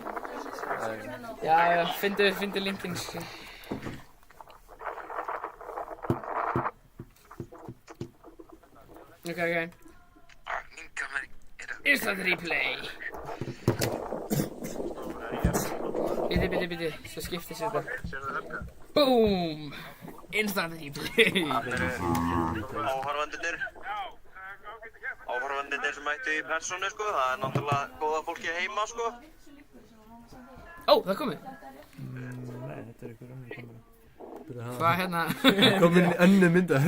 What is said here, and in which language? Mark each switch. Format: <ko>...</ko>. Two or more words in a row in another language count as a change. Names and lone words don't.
<is>Já, fyndu linkinn. Ok. Mín kamera er að...</is> <en>Instant replay.</en> <is>Biti, svo skiptist þetta.</is> <en>Boom! Instant replay.</en> <is>Áhorfandurnir sem mættu í persónu sko, það er náttúrulega góða fólki heima sko. Ó, það er komið. Nei, þetta er ykkur önnur kamera. Hvað hérna? Komin önnu myndavél.</is>